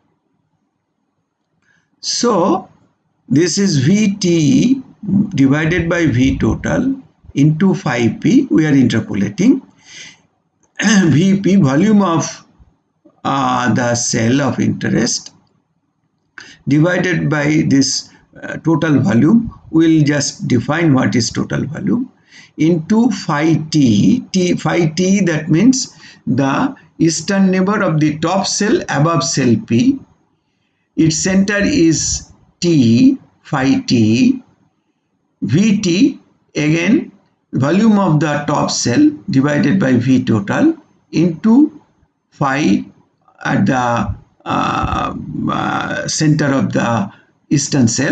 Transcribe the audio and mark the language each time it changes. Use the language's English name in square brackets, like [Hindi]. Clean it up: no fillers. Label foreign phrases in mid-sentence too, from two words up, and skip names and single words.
[English] So this is VT divided by V total into phi P. We are interpolating. VP, volume of the cell of interest, divided by this total volume. We'll just define what is total volume, into phi T. Phi T, that means the eastern neighbor of the top cell above cell P. Its center is T, phi T. VT, again volume of the top cell divided by V total into phi at the center of the eastern cell.